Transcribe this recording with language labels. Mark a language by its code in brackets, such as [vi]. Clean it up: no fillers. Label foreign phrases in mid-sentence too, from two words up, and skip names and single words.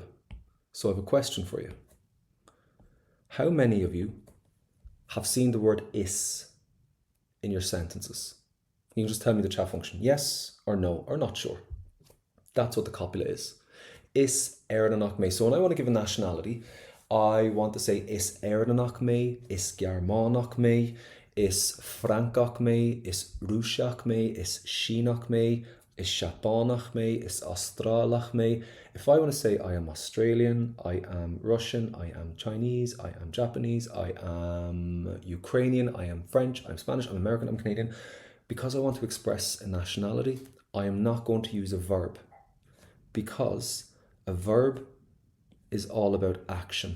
[en] So I have a question for you. How many of you have seen the word is in your sentences? You can just tell me the chat function, yes or no, or not sure. That's what the copula is. [ga] Is Éireannach mé. [en] So when I want to give a nationality, I want to say [ga] is Éireannach mé, is Gearmánach mé, is Francach mé, is Rússeach mé, is Sínach mé, is Seapánach mé, is Austrálach mé. [en] If I want to say I am Australian, I am Russian, I am Chinese, I am Japanese, I am Ukrainian, I am French, I'm Spanish, I'm American, I'm Canadian. Because I want to express a nationality, I am not going to use a verb, because a verb is all about action.